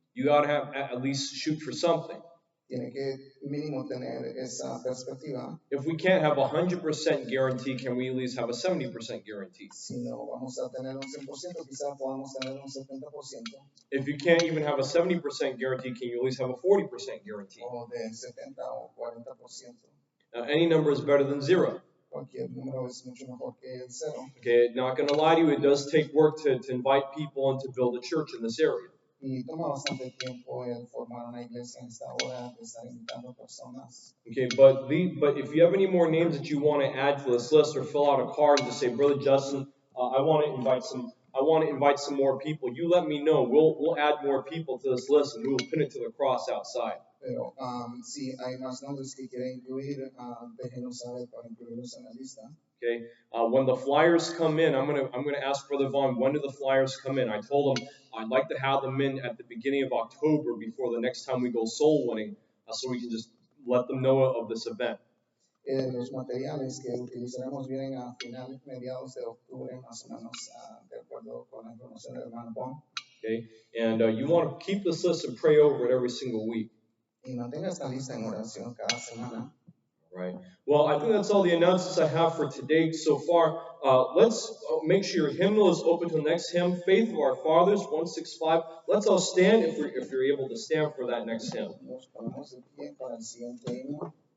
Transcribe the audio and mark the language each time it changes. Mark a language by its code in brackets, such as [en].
[en] you got to have at least shoot for something. [es] Tiene que mínimo tener esa perspectiva. [en] If we can't have 100% guarantee, can we at least have a 70% guarantee? [es] Si no vamos a tener un 100%, quizás podamos tener un 70%. [en] If you can't even have a 70% guarantee, can you at least have a 40% guarantee? [es] O de 70 o 40%. [en] Any number is better than zero. [es] Cualquier número es mucho mejor que el cero. [en] Okay, not going to lie to you, it does take work to invite people and to build a church in this area. [es] Y toma bastante tiempo el formar una iglesia en esta hora, de estar invitando personas. [en] Okay, but if you have any more names that you want to add to this list, or fill out a card and just say, Brother Justin, I want to invite some more people. You let me know. We'll add more people to this list, and we will pin it to the cross outside. [es] Pero si hay más nombres que quieren incluir, déjenos saber para incluirlos en la lista. [en] Okay, when the flyers come in, I'm gonna ask Brother Vaughn, when do the flyers come in? I told him I'd like to have them in at the beginning of October before the next time we go soul winning, so we can just let them know of this event. [es] Los materiales que utilizaremos vienen a mediados de octubre, más o menos, de acuerdo con la información del hermano Bon. [en] Okay, and you want to keep this list and pray over it every single week. [es] Y mantenga esta lista en oración cada semana. [en] Right. Well, I think that's all the announcements I have for today so far. Let's make sure your hymnal is open to the next hymn, Faith of Our Fathers, 165. Let's all stand if you're able to stand for that next hymn. [es] Nos ponemos de pie para el siguiente himno.